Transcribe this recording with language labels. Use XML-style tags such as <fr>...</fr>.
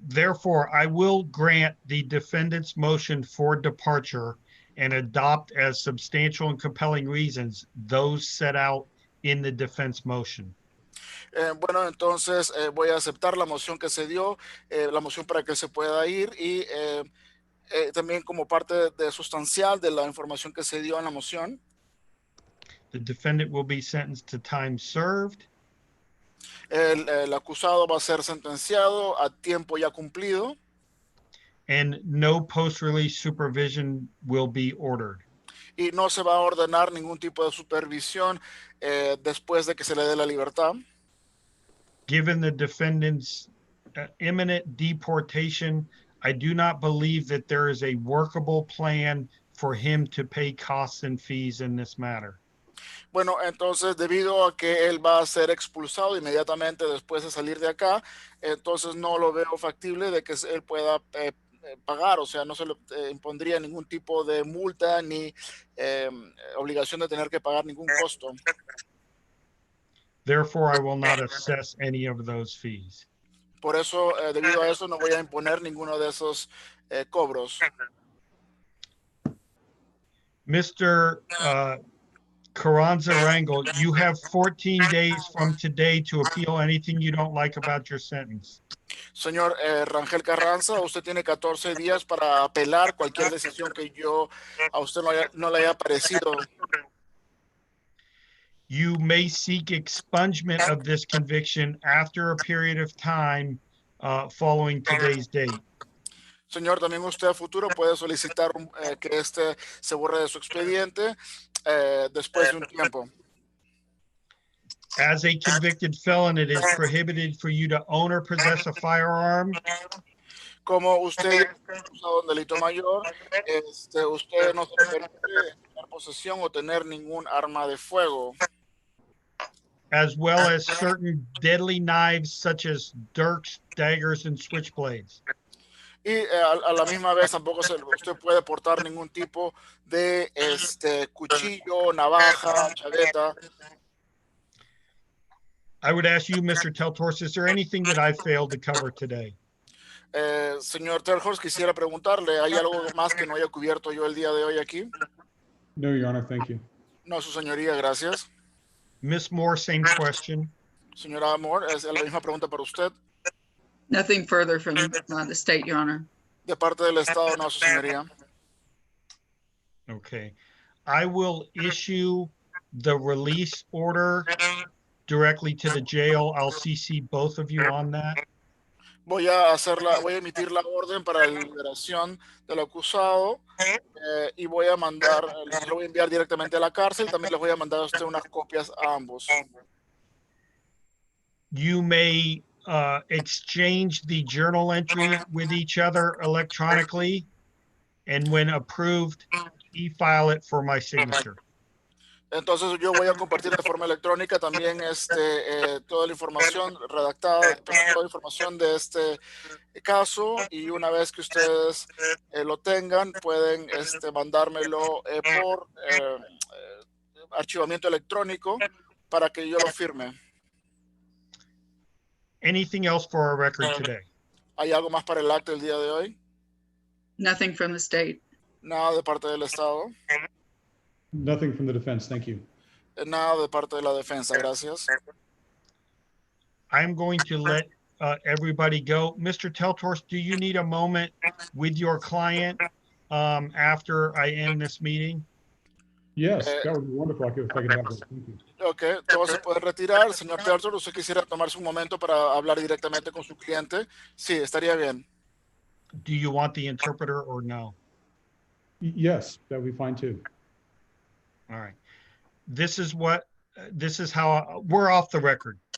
<en>Therefore, I will grant the defendant's motion for departure and adopt as substantial and compelling reasons those set out in the defense motion.</en> <es>Bueno, entonces voy a aceptar la moción que se dio, la moción para que se pueda ir y también como parte sustancial de la información que se dio en la moción.</es> <en>The defendant will be sentenced to time served.</en> <es>El acusado va a ser sentenciado a tiempo ya cumplido.</es> <en>And no post-release supervision will be ordered.</en> <es>Y no se va a ordenar ningún tipo de supervisión después de que se le dé la libertad.</es> <en>Given the defendant's imminent deportation, I do not believe that there is a workable plan for him to pay costs and fees in this matter.</en> <es>Bueno, entonces debido a que él va a ser expulsado inmediatamente después de salir de acá, entonces no lo veo factible de que él pueda pagar, o sea, no se le impondría ningún tipo de multa ni obligación de tener que pagar ningún costo.</es> <en>Therefore, I will not assess any of those fees.</en> <es>Por eso, debido a eso, no voy a imponer ninguno de esos cobros.</es> <en>Mr. Carranza Rangel, you have 14 days from today to appeal anything you don't like about your sentence.</en> <es>Señor Rangel Carranza, usted tiene 14 días para apelar cualquier decisión que yo a usted no le haya parecido.</es> <en>You may seek expungement of this conviction after a period of time following today's date.</en> <es>Señor, también usted a futuro puede solicitar que este se borre de su expediente después de un tiempo.</es> <en>As a convicted felon, it is prohibited for you to own or possess a firearm.</en> <es>Como usted ya está acusado de un delito mayor, usted no se le permite tener posesión o tener ningún arma de fuego.</es> <en>As well as certain deadly knives such as dirks, daggers, and switchblades.</en> <es>Y a la misma vez tampoco usted puede portar ningún tipo de cuchillo, navaja, chaveta.</es> <en>I would ask you, Mr. Teltorst, is there anything that I failed to cover today?</en> <es>Señor Telhorst, quisiera preguntarle, ¿hay algo más que no haya cubierto yo el día de hoy aquí?</es> <en>No, Your Honor, thank you.</en> <es>No, su señoría, gracias.</es> <en>Miss Moore, same question.</en> <es>Señora Moore, es la misma pregunta para usted.</es> <en>Nothing further from the state, Your Honor.</en> <es>De parte del Estado, no, su señoría.</es> <en>Okay. I will issue the release order directly to the jail. I'll CC both of you on that.</en> <es>Voy a emitir la orden para la liberación del acusado y voy a mandar, lo voy a enviar directamente a la cárcel. También les voy a mandar a usted unas copias a ambos.</es> <en>You may exchange the journal entry with each other electronically, and when approved, e-file it for my signature.</en> <es>Entonces yo voy a compartir de forma electrónica también toda la información redactada, toda la información de este caso, y una vez que ustedes lo tengan, pueden mandármelo por archivamiento electrónico para que yo lo firme.</es> <en>Anything else for our record today?</en> <es>¿Hay algo más para el acta del día de hoy?</es> <en>Nothing from the state.</en> <es>Nada de parte del Estado.</es> <en>Nothing from the defense, thank you.</en> <es>Nada de parte de la defensa, gracias.</es> <en>I'm going to let everybody go. Mr. Teltorst, do you need a moment with your client after I end this meeting? Yes, that would be wonderful if I could have that. Thank you.</en> <es>Ok, todo se puede retirar. Señor Teltor, ¿usted quisiera tomarse un momento para hablar directamente con su cliente? Sí, estaría bien.</es> <en>Do you want the interpreter or no? Yes, that would be fine too. All right. This is how we're off the record.</en>